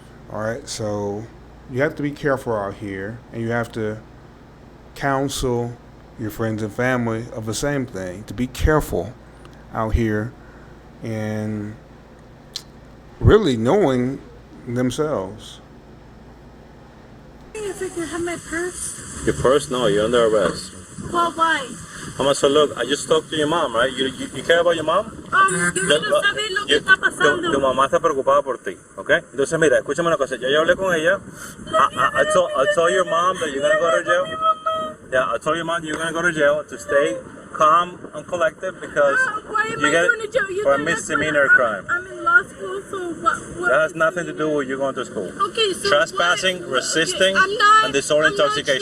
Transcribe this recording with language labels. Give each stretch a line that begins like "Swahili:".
English: All right, so you have to be careful out here, and you have to counsel your friends and family of the same thing, to be careful out here and really knowing themselves. If I can have my purse. Your purse? No, you're under arrest. Well, why? Mama, so look, I just talked to your mom, right? You care about your mom?
Spanish: Yo quiero saber lo que está pasando. Tu mamá está preocupada por ti, ¿ok? Entonces, mira, escúchame una cosa. Ya yo hablé con ella.
English: I told your mom that you're going to go to jail. Yeah, I told your mom you're going to go to jail to stay calm and collected because you get for a misdemeanor crime. I'm in law school, so what? That has nothing to do with you going to school. Okay, so trespassing, resisting, and disorder intoxication.